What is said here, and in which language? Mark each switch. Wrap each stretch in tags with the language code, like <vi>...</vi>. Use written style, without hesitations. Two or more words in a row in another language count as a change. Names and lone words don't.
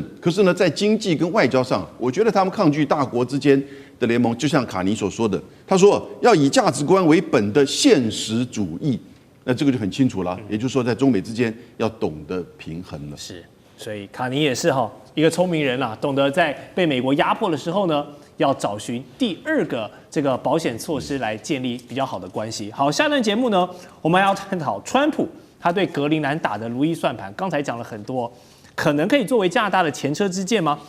<zh>可是呢，在經濟跟外交上，我覺得他們抗拒大國之間的聯盟，就像卡尼所說的，他說要以價值觀為本的現實主義，那這個就很清楚了。也就是說，在中美之間要懂得平衡了。是，所以卡尼也是一個聰明人啦，懂得在被美國壓迫的時候呢， 要找尋第二個這個保險措施來建立比較好的關係。好，下段節目呢，我們還要探討川普他對格陵蘭打的如意算盤。剛才講了很多，可能可以作為加拿大的前車之鑑嗎？</zh>